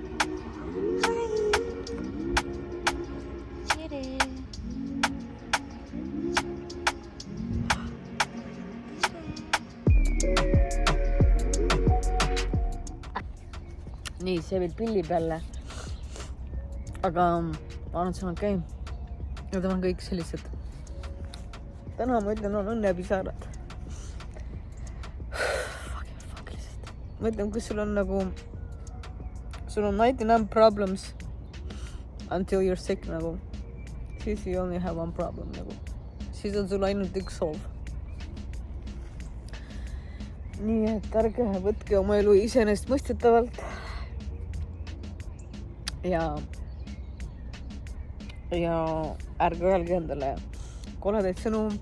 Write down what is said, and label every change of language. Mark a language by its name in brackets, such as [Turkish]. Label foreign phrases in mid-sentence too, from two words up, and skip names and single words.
[Estonian] Nii, see veel pillib jälle. Aga ma arvan, et see on okei. Ja ta on kõik sellised. Täna ma ütlen, on õnnepisarad. Fuck lihtsalt. Ma ütlen, kus sul on nagu, sul on [English] 99 problems until you're sick [Estonian] nagu. Siis [English] you only have one problem [Estonian] nagu. Siis on sul ainult üks soov. Nii, et ärge võtke oma elu iseenest mõistetavalt. Ja ärge öelge endale koledaid sõnu.